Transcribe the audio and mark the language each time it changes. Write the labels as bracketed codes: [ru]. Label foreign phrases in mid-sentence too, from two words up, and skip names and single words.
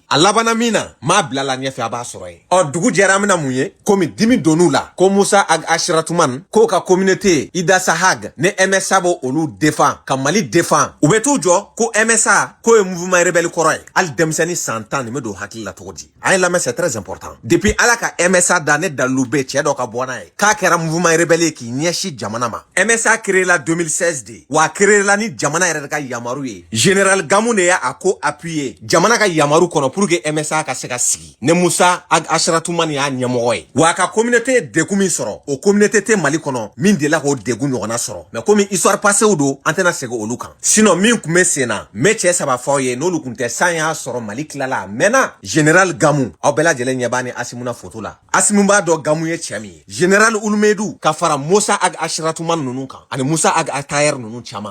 [bm] A labanna min na, m'a bilala ɲɛfɛ a b'a sɔrɔ yen. Dugu jɛra an bɛna mun ye? Komi dimi donn'u la, ko Musa Ag Asharatuman, k'o ka communauté Idassa Hag, ne MSA b'o olu défend, ka Mali défend. U bɛ t'u jɔ ko MSA, k'o ye [fr] mouvement rebelle [bm] kɔrɔ ye. Hali denmisɛnnin san 10 nin bɛ don hakili la cogo di? A ye lamɛn [fr] c'est très important. [bm] Depuis Ala ka MSA da ne dalilu bɛ cɛ dɔ ka bɔ n'a ye. K'a kɛra [fr] mouvement rebelle [bm] ye k'i ɲɛsin jamana ma. MSA créé la 2016 de. Wa créé la ni jamana yɛrɛ ka yamaru ye. Général Gamou ne y'a ko appuyé. Jamana ka yamaru kɔnɔ [fr] pour que [bm] MSA ka se ka sigi. Ne Musa Ag Asharatuman y'a ɲɛmɔgɔ ye. Wa ka communauté degun min sɔrɔ, o communauté tɛ Mali kɔnɔ min delila k'o degun ɲɔgɔnna sɔrɔ. [fr] Mais comme histoire passée [bm] don, an tɛna segin olu kan. Sinon min kun bɛ sen na, n bɛ cɛ saba f'aw ye n'olu kun tɛ san y'a sɔrɔ Mali tilala a mɛnna. Général Gamou, aw bɛɛ lajɛlen ɲɛ b'a ni Asimuna photo la. Asimu b'a dɔn Gamou ye cɛ min ye. Général Oulimedou ka fara Musa Ag Asharatuman ninnu kan ani Musa Ag Atayer ninnu caman.